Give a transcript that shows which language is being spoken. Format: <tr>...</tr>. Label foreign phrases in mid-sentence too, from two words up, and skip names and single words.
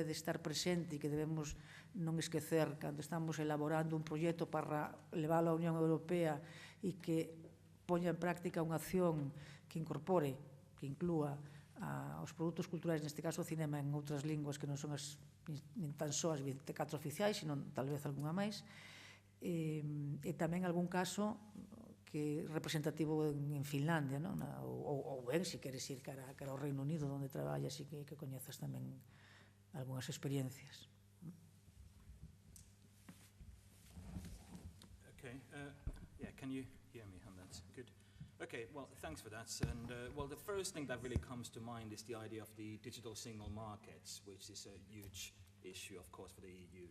<gl>de estar presente e que debemos non esquecer cando estamos elaborando un proxecto para leválo á Unión Europea e que poña en práctica unha acción que incorpore, que inclúa os produtos culturais, neste caso o cinema, en outras linguas que non son nin tan só as 24 oficiais, sino tal vez algunha máis, e tamén algún caso que é representativo en Finlandia, non? Ou ben, se queres ir cara ao Reino Unido, onde traballas e que coñezas tamén algunhas experiencias.</gl> <en>Okay, yeah, can you hear me on that? Good. Okay, well, thanks for that. And, well, the first thing that really comes to mind is the idea of the digital single markets, which is a huge issue, of course, for the EU.</en>